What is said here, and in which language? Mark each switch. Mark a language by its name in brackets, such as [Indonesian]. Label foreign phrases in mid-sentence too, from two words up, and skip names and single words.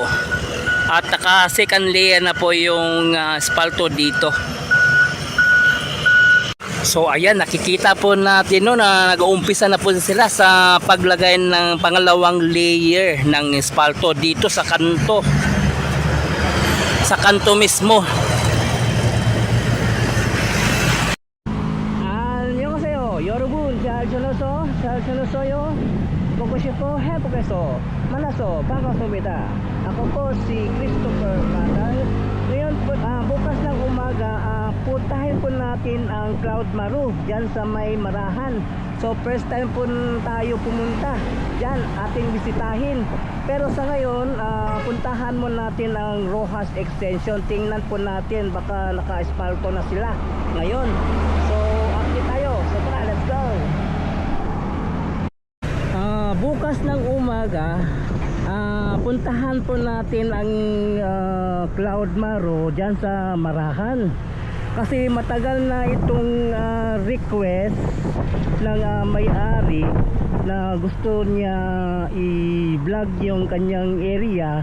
[Filipino] At naka [English] second layer [Filipino] na po yung asfalto dito. So ayan, nakikita po natin no, na nag-uumpisa na po sila sa paglagay ng pangalawang layer ng asfalto dito sa kanto. Sa kanto mismo. [Korean] 안녕하세요. 여러분 잘 지내셨어요? 보고 싶어 해보겠어. 만나서 반갑습니다. [Filipino] Ako po si Christopher Matal. Ngayon po, bukas ng umaga, puntahin po natin ang Cloud Maru dyan sa may Marahan. So first time po tayo pumunta dyan, ating bisitahin. Pero sa ngayon, puntahan mo natin ang Rojas Extension. Tingnan po natin, baka naka-asfalto na sila ngayon. So akit tayo. So tara, [English] let's go. [Filipino] Bukas ng umaga, puntahan po natin ang Cloud Maru dyan sa Marahan. Kasi matagal na itong request ng may-ari na gusto niya i-vlog yung kanyang area.